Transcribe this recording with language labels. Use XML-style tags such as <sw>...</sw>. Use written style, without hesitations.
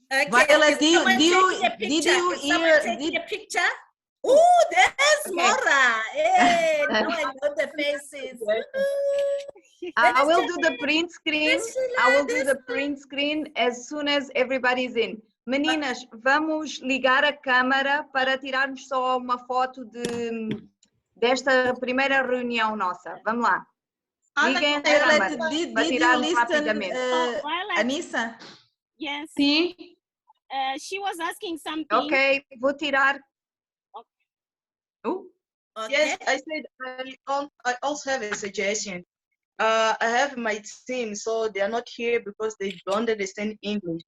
<en>Violet, did you hear? Taking a picture? Oh, there's Mora. Hey, now I know the faces. I will do the print screen. I will do the print screen as soon as everybody's in.</en> <pt>Meninas, vamos ligar a câmera para tirarmos só uma foto desta primeira reunião nossa. Vamos lá. Liguem a câmera para tirarmos rapidamente.</pt> <en>Anissa? Yes. See? She was asking something.</en> <pt>Ok, vou tirar.</pt> <en>Okay. Yes, I said I also have a suggestion. I have my team, so they are not here because they don't understand English.</en>